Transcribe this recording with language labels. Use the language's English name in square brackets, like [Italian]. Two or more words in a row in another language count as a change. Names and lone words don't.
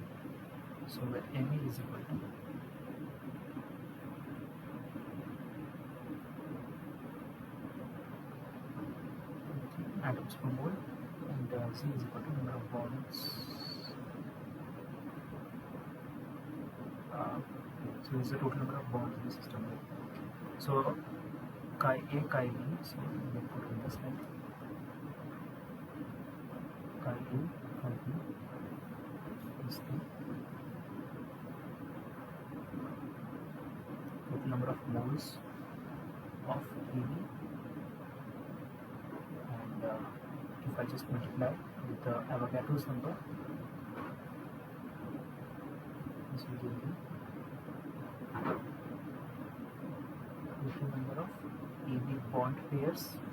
[English] So where MA is equal to atoms per mole, and C is equal to number of bonds. So this is the total number of bonds in the system, right? So chi A, chi B, so we will put in this line. Chi A, chi B is the total number of moles of AB, and if I just multiply with the Avogadro's number, this will give me total number of AB bond pairs.